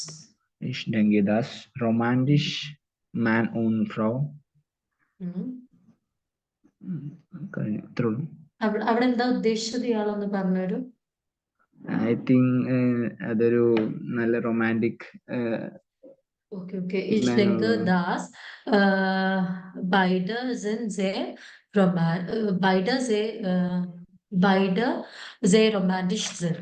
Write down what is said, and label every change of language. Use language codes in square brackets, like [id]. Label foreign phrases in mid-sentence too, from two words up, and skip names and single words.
[de] Ich denke das, romantisch Mann und Frau. [ml] അവിടെ എന്താ ഉദ്ദേശിച്ചത് ഇയാളൊന്ന് പറഞ്ഞുതരും? [en] I think [ml] അതൊരു നല്ല റൊമാൻറ്റിക്. Okay. [de] Ich denke, dass beide sehr romantisch sind.